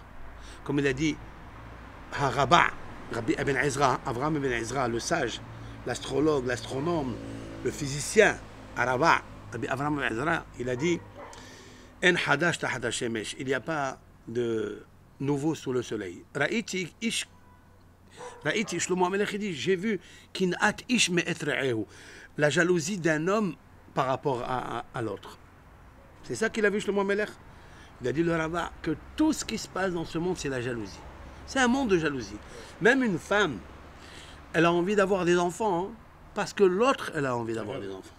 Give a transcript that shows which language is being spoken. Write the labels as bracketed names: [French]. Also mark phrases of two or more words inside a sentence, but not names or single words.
[French] Comme il a dit, Haraba, Rabbi Ibn Ezra, Avraham Ibn Ezra, le sage, l'astrologue, l'astronome, le physicien, Haraba, Rabbi Avraham Ibn Ezra, il a dit, [Hebrew] אין חדש תחד שמש, [French] il n'y a pas de nouveau sous le soleil. [Hebrew] ראיתי שלמה המלך, [French] il dit, j'ai vu [Hebrew] קנאת איש מאת רעהו, [French] la jalousie d'un homme par rapport à l'autre. C'est ça qu'il a vu Shlomo HaMelech. Il a dit le rabbin que tout ce qui se passe dans ce monde, c'est la jalousie. C'est un monde de jalousie. Même une femme, elle a envie d'avoir des enfants, hein, parce que l'autre, elle a envie d'avoir des enfants.